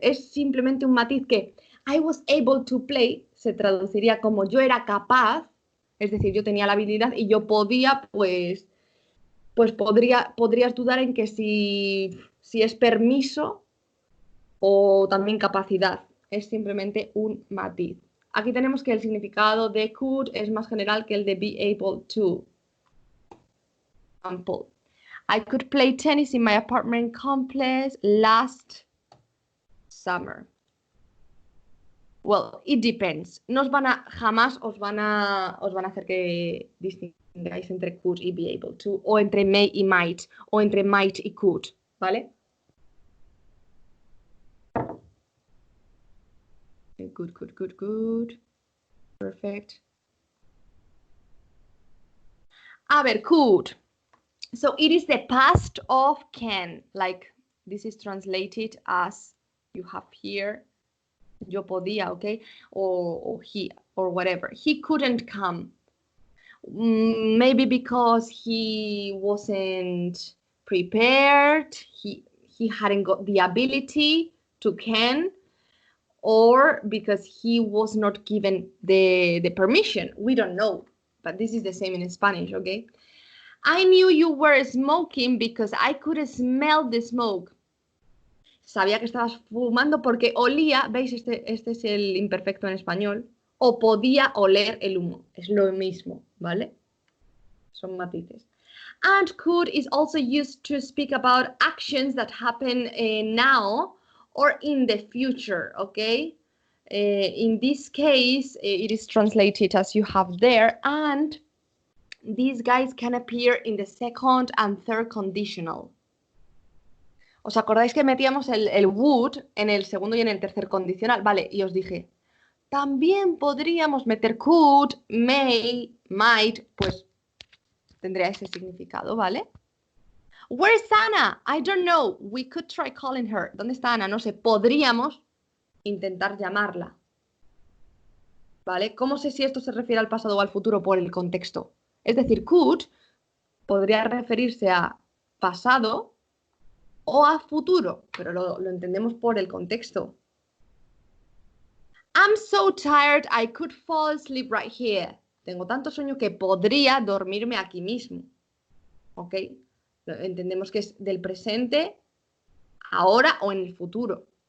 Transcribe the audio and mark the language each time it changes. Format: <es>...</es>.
<es>Es simplemente un matiz que</es> <en>I was able to play</en> <es>se traduciría como yo era capaz, es decir, yo tenía la habilidad y yo podía, pues podrías dudar en que si es permiso o también capacidad. Es simplemente un matiz. Aquí tenemos que el significado de could es más general que el de be able to.</es> <en>Example. I could play tennis in my apartment complex last summer. Well, it depends.</en> <es>Jamás os van a hacer que distingáis entre could y be able to, o entre may y might, o entre might y could, ¿vale?</es> <en>Good. Perfect.</en> <es>A ver, could.</es> <en>So it is the past of can, like this is translated as you have here.</en> <es>Yo podía,</es> <en>okay? Or he, or whatever. He couldn't come. Maybe because he wasn't prepared, he hadn't got the ability to can, or because he was not given the permission. We don't know, but this is the same in Spanish, okay? I knew you were smoking because I could smell the smoke.</en> <es>Sabía que estabas fumando porque olía, ¿veis? Este es el imperfecto en español. O podía oler el humo. Es lo mismo, ¿vale? Son matices.</es> <en>And could is also used to speak about actions that happen now or in the future, okay? In this case, it is translated as you have there, and these guys can appear in the second and third conditional.</en> <es>¿Os acordáis que metíamos el would en el segundo y en el tercer condicional? Vale, y os dije, también podríamos meter could, may, might, pues tendría ese significado, ¿vale?</es> <en>Where's Anna? I don't know. We could try calling her.</en> <es>¿Dónde está Ana? No sé. Podríamos intentar llamarla. ¿Vale? ¿Cómo sé si esto se refiere al pasado o al futuro? Por el contexto. Es decir, could podría referirse a pasado o a futuro, pero lo entendemos por el contexto.</es> <en>I'm so tired, I could fall asleep right here.</en> <es>Tengo tanto sueño que podría dormirme aquí mismo. ¿Ok? Entendemos que es del presente, ahora o en el futuro.</es>